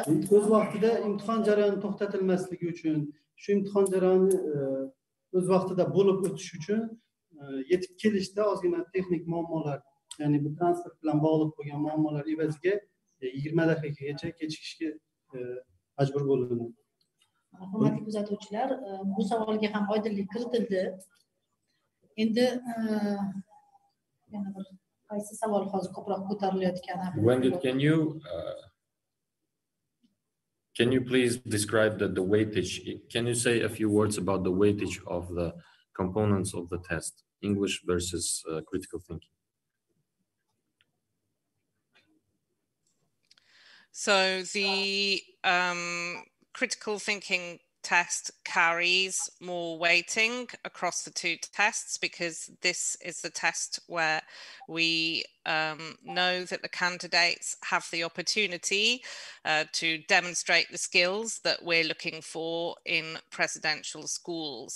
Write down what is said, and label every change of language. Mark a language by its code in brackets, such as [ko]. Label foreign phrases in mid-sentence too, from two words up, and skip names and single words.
[uz] o'z vaqtida imtihon jarayoni to'xtatilmasligi uchun, shu imtihon jarayoni o'z vaqtida bo'lib o'tish uchun yetib kelishda ozgina texnik muammolar, ya'ni bu transport bilan bog'liq bo'lgan muammolar evaziga 20 daqiqagacha kechikishga majbur bo'lindi. Hurmatli kuzatuvchilar, bu savolga ham oydinlik kiritildi. Endi yana bir qaysi savol hozir ko'proq ko'tarilayotgani. [en] Wendy, can you please describe the weightage? Can you say a few words about the weightage of the components of the test, English versus critical thinking? So the critical thinking test carries more weighting across the two tests because this is the test where we know that the candidates have the opportunity to demonstrate the skills that we're looking for in presidential schools.